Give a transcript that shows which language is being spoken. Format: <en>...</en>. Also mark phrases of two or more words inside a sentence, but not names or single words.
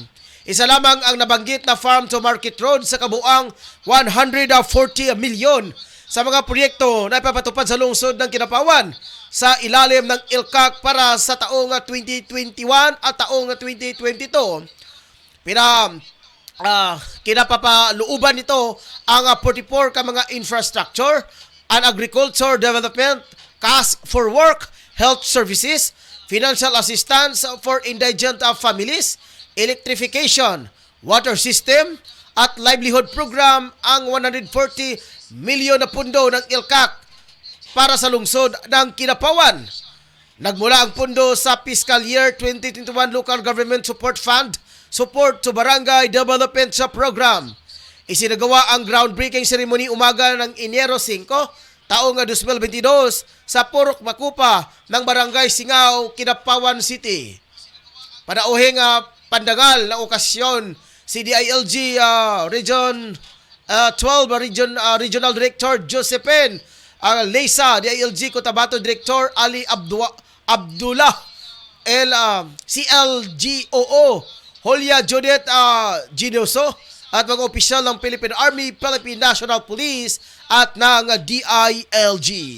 <tl>Isa lamang ang nabanggit na farm to market road sa kabuang 140 milyon sa mga proyekto na ipapatupad sa lungsod ng Kidapawan sa ilalim ng ILCAC para sa taong 2021 at taong 2022. Kinapapaluuban nito ang 44 ka mga</tl> <en>infrastructure and agriculture development, cash for work, health services, financial assistance for indigent families, electrification, water system,</en> <tl>at</tl> <en>livelihood program</en> <tl>ang 140 milyon na pundo ng ILCAC para sa lungsod ng Kidapawan. Nagmula ang pundo sa</tl> <en>fiscal year 2021 Local Government Support Fund support to barangay development</en> <tl>sa program. Isinagawa ang</tl> <en>groundbreaking ceremony</en> <tl>umaga ng Enero 5, taong 2022 sa Purok Makupa ng Barangay Singaw, Kidapawan City. Panauhing pandangal na okasyon, si DILG Region 12 Regional Director Josephine Leysa, DILG Cotabato Director Ali Abdullah, CLGOO Holia Judith Ginoso, at mga opisyal ng Philippine Army, Philippine National Police at ng DILG.</tl>